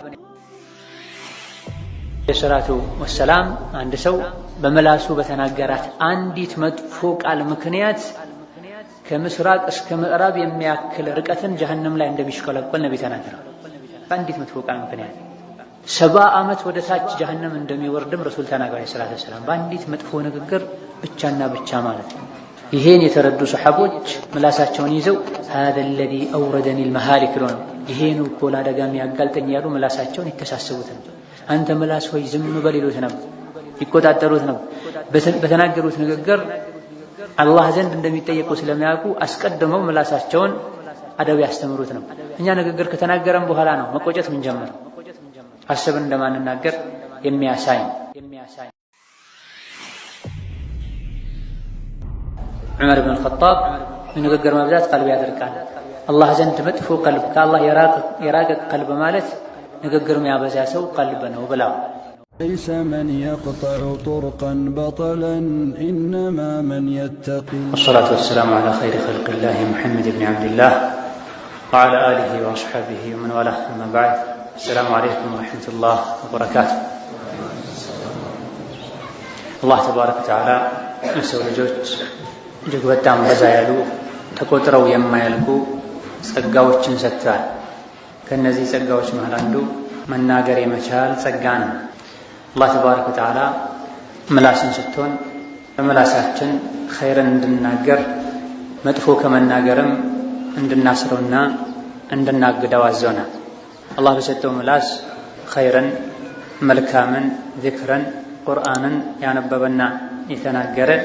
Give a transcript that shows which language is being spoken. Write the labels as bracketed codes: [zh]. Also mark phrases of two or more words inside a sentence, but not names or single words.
[am] የሰላቱ ወሰላም አንድ ሰው በመላሱ በተናገራት አንዲት መጥፎ ቃል ምክንያት ከምስራቅ እስከ ምዕራብ የሚያክል ርቀትን ጀሀነም ላይ እንደሚሽከለቆል ነቢ ተናግረዋል። በአንዲት መጥፎ ቃል ምክንያት 70 ዓመት ወደ ታች ጀሀነም እንደሚወርድም ረሱል ተናግረዋል ሰለላሁ ዐለይሂ ወሰለም። በአንዲት መጥፎ ንግግር ብቻና ብቻ ማለት ነው። ይሄን የተረዱ ሰሐቦች ምላሳቸውን ይዘው [ar] هذا الذي أوردني المهالك [am] ነው ይሄን እኮ ለአደጋ የሚያጋልጠኝ ያሉ ምላሳቸውን ይተሳሰቡት ነው። አንተ ምላስ ሆይ ዝም በል ይሉት ነው፣ ይቆጣጠሩት ነው። በተናገሩት ንግግር አላህ ዘንድ እንደሚጠየቁ ስለሚያውቁ አስቀድመው ምላሳቸውን አደብ ያስተምሩት ነው። እኛ ንግግር ከተናገረን በኋላ ነው መቆጨት ምን ጀመረው አስበን እንደማንናገር የሚያሳይ ዑመር ኢብኑ አልኸጣብ ንግግር መብዛት ቀልብ ያደርቃል። አላህ ዘንድ መጥፎ ቀልብ ከአላህ የራቀ ቀልብ ማለት ንግግር የሚያበዛ ሰው ቀልብ ነው ብለው [ar] ليس من يقطع طرقا بطلا إنما من يتقي. والصلاة والسلام على خير خلق الله محمد بن عبد الله وعلى آله وأصحابه ومن والاه أما بعد. السلام عليكم ورحمة الله وبركاته. الله تبارك وتعالى [am] ለሰው ልጆች እጅግ በጣም በዛ ያሉ ተቆጥረው የማያልቁ ጸጋዎችን ሰጥቷል። ከነዚህ ጸጋዎች መሃል አንዱ መናገር የመቻል ጸጋ ነው። አላህ [ar] تبارك وتعالى [am] ምላስን ስትሆን በምላሳችን ኸይርን እንድናገር መጥፎ ከመናገርም እንድናስረውና እንድናግደው አዘውናል። አላህ በሰጠው ምላስ ኸይርን፣ መልካምን፣ ዚክርን፣ ቁርአንን ያነበበና የተናገረ